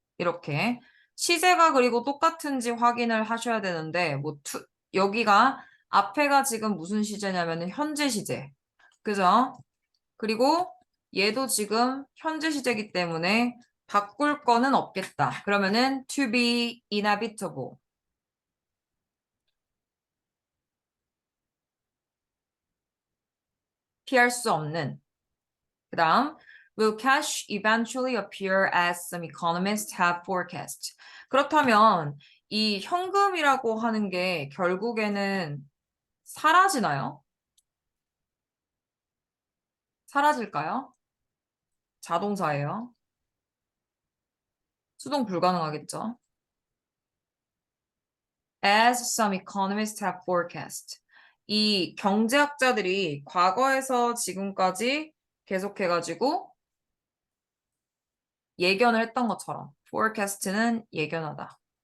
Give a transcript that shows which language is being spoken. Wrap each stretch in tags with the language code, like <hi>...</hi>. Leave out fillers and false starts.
<ko>이렇게 시제가 그리고 똑같은지 확인을 하셔야 되는데 뭐 to, 여기가 앞에가 지금 무슨 시제냐면은 현재 시제. 그죠? 그리고 얘도 지금 현재 시제이기 때문에 바꿀 거는 없겠다.</ko> <en>그러면은 to be inevitable.</en> <ko>피할 수 없는.</ko> <en>그 다음, will cash eventually appear as some economists have forecast.</en> <ko>그렇다면 이 현금이라고 하는 게 결국에는 사라지나요? 사라질까요? 자동사예요. 수동 불가능하겠죠.</ko> <en>As some economists have forecast.</en> <ko>이 경제학자들이 과거에서 지금까지 계속해가지고 예견을 했던 것처럼 forecast는 예견하다.</ko>